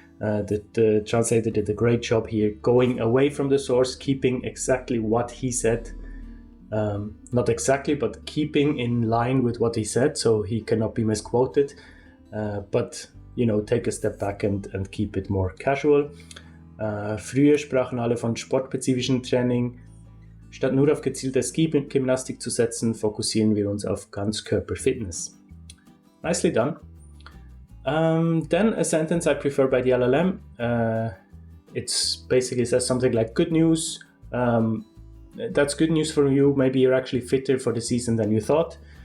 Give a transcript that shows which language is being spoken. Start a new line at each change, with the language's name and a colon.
English: The translator did a great job here, going away from the source, keeping exactly what he said. Not exactly, but keeping in line with what he said, so he cannot be misquoted. But, take a step back and keep it more casual.
German: Früher sprachen alle von sportspezifischen Training. Statt nur auf gezielte Ski-Gymnastik zu setzen, fokussieren wir uns auf Ganzkörper-Fitness.
English: Nicely done. Then a sentence I prefer by the LLM. It's basically says something like, good news. That's good news for you. Maybe you're actually fitter for the season than you thought.